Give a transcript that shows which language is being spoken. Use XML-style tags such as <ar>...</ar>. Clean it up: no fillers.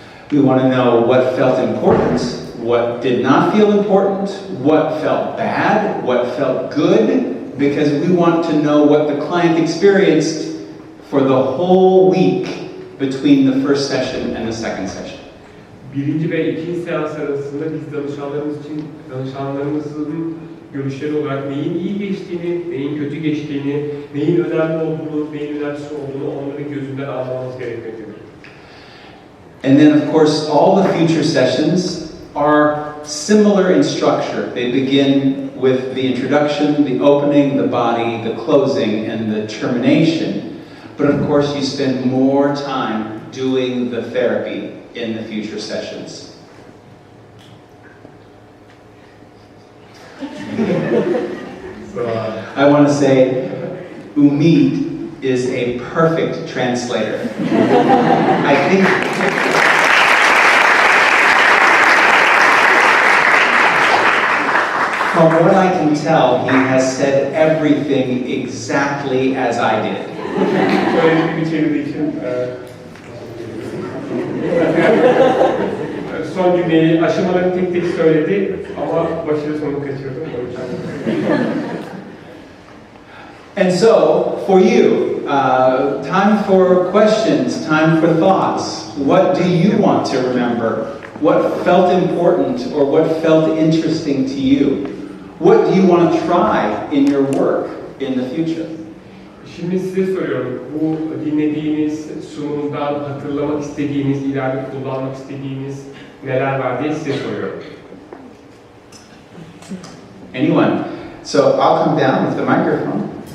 <en>We want to know what felt important, what did not feel important, what felt bad, what felt good, because we want to know what the client experienced for the whole week between the first session and the second session.</en> <tr>Birinci ve ikinci seans arasında biz danışanlarımızın görüşleri olarak neyin iyi geçtiğini, neyin kötü geçtiğini, neyin önemli olduğunu, neyin önemsiz olduğunu onların gözünden almamız gerekmektedir.</tr> <en>And then, of course, all the future sessions are similar in structure. They begin with the introduction, the opening, the body, the closing, and the termination. But of course, you spend more time doing the therapy in the future sessions. I want to say, Umid is a perfect translator. I think from what I can tell, he has said everything exactly as I did.</en> <tr>Söylediği bir çevirdiği için son cümleyi aşamalarını tek tek söyledi ama başarı sonunu kaçırdı.</tr> <en>And so, for you, time for questions, time for thoughts. What do you want to remember? What felt important or what felt interesting to you? What do you want to try in your work in the future?</en> <tr>Şimdi size soruyorum, bu dinlediğiniz sunumdan hatırlamak istediğiniz, ileride kullanmak istediğiniz neler var diye size soruyorum.</tr> <en>Anyone? So I'll come down with the microphone.</en>